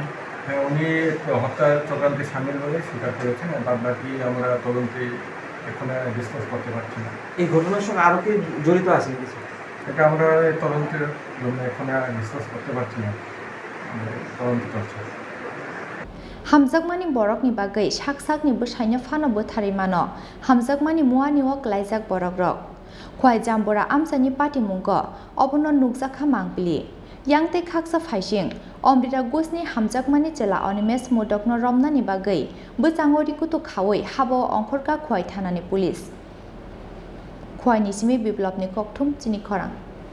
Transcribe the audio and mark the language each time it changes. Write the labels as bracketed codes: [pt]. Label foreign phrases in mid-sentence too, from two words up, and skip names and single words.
[bn] হ্যাঁ উনি হত্যা চক্রান্তে সামিল বলে স্বীকার করেছেন বাদ বাকি আমরা তদন্তে এখন ডিসকাস করতে পারছি না। এই ঘটনার সঙ্গে আরো কি জড়িত আছে নাকি স্যার? এটা আমরা তদন্তের জন্য এখন ডিসকাস করতে পারছি না, তদন্ত চলছে। [trp] Hamjakmani borokni bagai saksakni bwsaino phano bwtharimano Hamjakmani muani o klaijak borok rok khwai jambora amsani pati mungo obono nukjakha mangpili yangte khaksa phaising Amrita Goshni Hamjakmani chela Animesh Modakno romnani bagai bwchangori kutu khawai habo ongkhorka khwai thanani police khwai ni simi biplopni kokthum Chini Khorang।